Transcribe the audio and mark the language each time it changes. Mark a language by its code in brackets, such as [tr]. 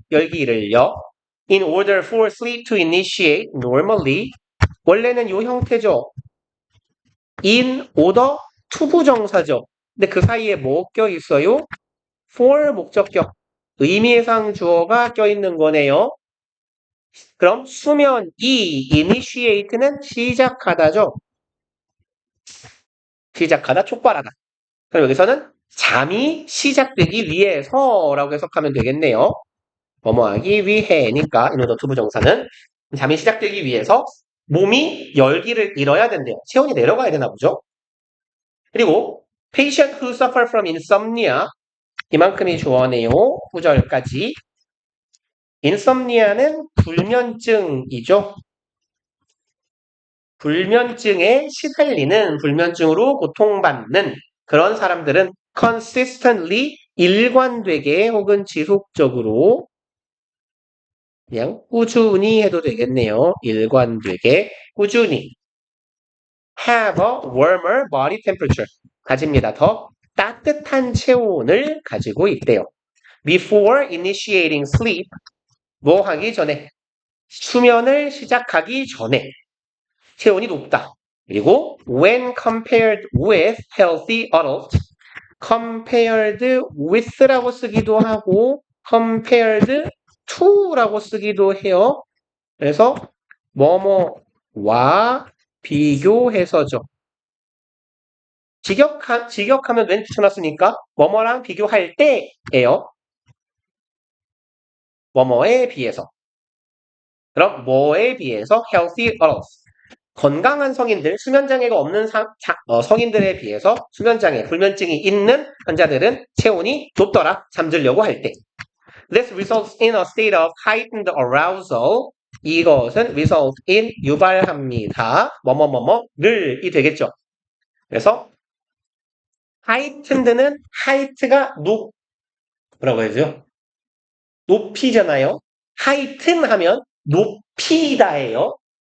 [ko] 열기를요. [en] In order for sleep to initiate normally. [ko] 원래는 이 형태죠. [en] In order [ko] 투부정사죠. 근데 그 사이에 뭐 껴있어요? for 목적격. 의미상 주어가 껴있는 거네요. 그럼 수면 initiate는 시작하다죠. 시작하다, 촉발하다. 그럼 여기서는 잠이 시작되기 위해서라고 해석하면 되겠네요. 뭐뭐하기 위해니까 인오더 부정사는 잠이 시작되기 위해서 몸이 열기를 잃어야 된대요. 체온이 내려가야 되나 보죠. 그리고 [en] patient who suffer from insomnia [ko] 이만큼이 주어네요. 9절까지. insomnia는 불면증이죠. 불면증에 시달리는 불면증으로 고통받는 그런 사람들은 consistently 일관되게 혹은 지속적으로 그냥 꾸준히 해도 되겠네요. 일관되게 꾸준히 [en] have a warmer body temperature [ko] 가집니다. 더 따뜻한 체온을 가지고 있대요. [en] Before initiating sleep [ko] 뭐 하기 전에 수면을 시작하기 전에 체온이 높다. 그리고 [en] when compared with healthy adults compared with [ko] 라고 쓰기도 하고 compared to라고 쓰기도 해요. 그래서 뭐뭐와 비교해서죠. 직역하면 왼 붙여놨으니까 뭐뭐랑 비교할 때예요. 뭐뭐에 비해서. 그럼 뭐에 비해서 [en] healthy adults [ko] 건강한 성인들, 수면장애가 없는 성인들에 비해서 수면장애, 불면증이 있는 환자들은 체온이 높더라. 잠들려고 할 때. [en] This results in a state of heightened arousal. [ko] 이것은 [en] result in [ko] 유발합니다. 뭐뭐뭐뭐를이 되겠죠. 그래서 heightened는 height가 뭐라고 해야죠? 높이잖아요. heighten 하면 높이다예요.